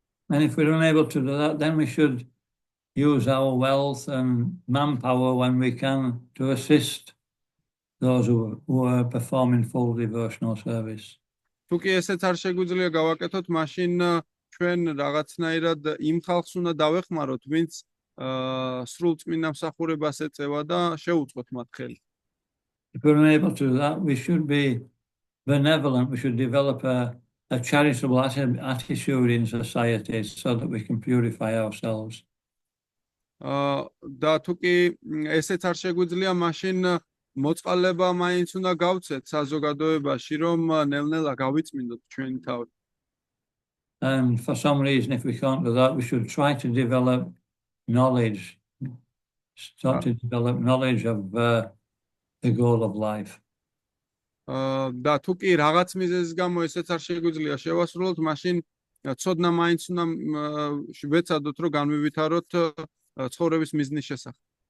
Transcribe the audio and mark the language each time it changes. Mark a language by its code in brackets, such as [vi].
[en] And if we're unable to do that, then we should use our wealth and manpower when we can to assist those who are performing full devotional service. [ka] თუ კი ესეც არ შეგვიძლია გავაკეთოთ, მაშინ ჩვენ რაღაცნაირად იმ ხალხს უნდა დავეხმაროთ, ვინც სრულ წმინდა მსახურებას ეწევა და შეუწყოთ მათ ხელი. [en] If we're unable to do that, we should be benevolent. We should develop a charitable attitude in society so that we can purify ourselves. [ka] და თუ კი ესეც არ შეგვიძლია, მაშინ მოწყალება მაინც უნდა გავცეთ საზოგადოებაში, რომ ნელ-ნელა გავიწმინდოთ ჩვენი თავი. [en] And for some reason, if we can't do that, we should try to develop knowledge. Start to develop knowledge of the goal of life. [ka] და თუ კი რაღაც მიზეზის გამო ესეც არ შეგვიძლია შევასრულოთ, მაშინ ცოდნა მაინც უნდა ვეცადოთ, რომ განვივითაროთ ცხოვრების მიზნის შესახებ.